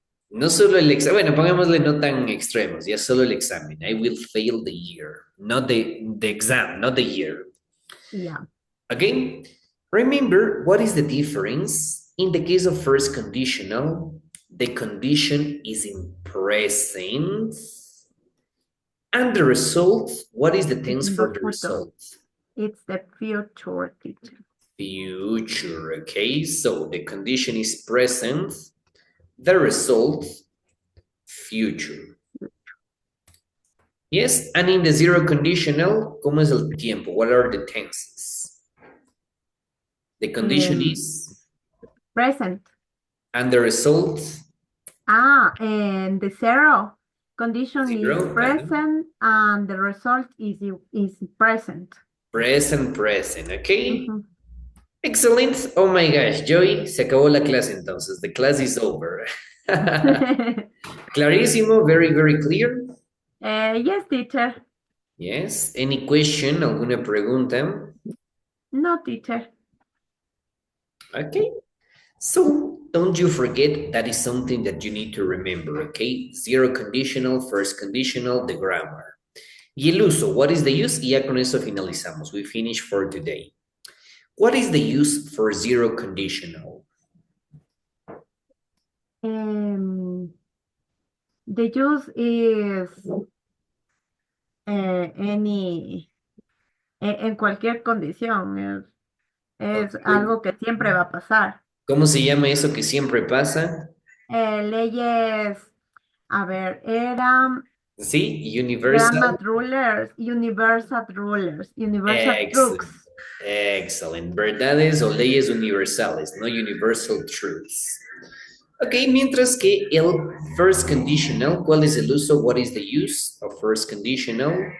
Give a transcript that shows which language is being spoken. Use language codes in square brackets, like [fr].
[es] No solo el examen, bueno, pongámosle no tan extremos, ya solo el examen. [en] I will fail the year, not the exam, not the year. Yeah. Okay? Remember, what is the difference? In the case of first conditional, the condition is in present. And the result, what is the tense for the result? It's the future, teacher. Future, okay? So the condition is present. The result, future. Yes, and in the zero conditional, ¿cómo es el tiempo? What are the tenses? The condition is? Present. And the result? And the zero condition Zero, is present, and the result is present. Present, okay? Excellent. Oh my gosh, Joy, se acabó la clase entonces. The class is over. Clarísimo, very, very clear. Yes, teacher. Yes. Any question? ¿Alguna pregunta? No, teacher. Okay. So don't you forget that is something that you need to remember, okay? Zero conditional, first conditional, the grammar. Y el uso, what is the use? [es] Y ya con eso finalizamos. We finish for today. [en] What is the use for zero conditional? The use is en cualquier condición. [es] Es algo que siempre va a pasar. ¿Cómo se llama eso que siempre pasa? Leyes, a ver, eran... Sí, universal. [en] Universal rulers, universal Excellent. truths. [es] Excellent. Verdades o leyes universales, no universal truths. Ok, mientras que el first conditional, ¿cuál es el uso? [en] What is the use of first conditional?